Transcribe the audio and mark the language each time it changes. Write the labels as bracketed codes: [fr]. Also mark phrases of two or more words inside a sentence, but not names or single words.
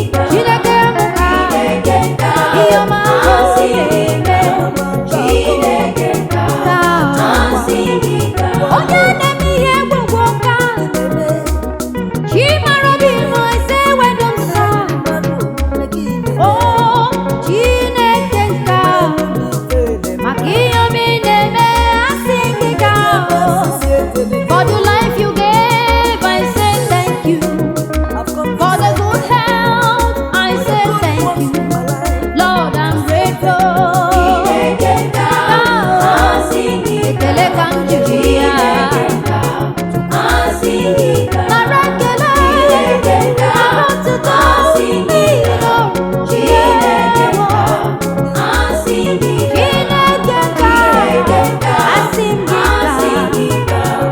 [ig] Chineke m ka. Ihe ọma ahụ na-eme. Onye na-eme ihe egwugwu ka. Chi mara obi m, [en] I say, well done, sir. [ig] Oh, Chineke nka. Maka ihe ọma ị na-eme, asị gị ka. [en] For the life you gave, I say thank you. For the good health, I say thank you. Lord, I'm grateful. [ig] Ekele ka m jiri ya. Nara ekele. Nara otuto. N'ihi na o Chineke ka. Asị m gị ka.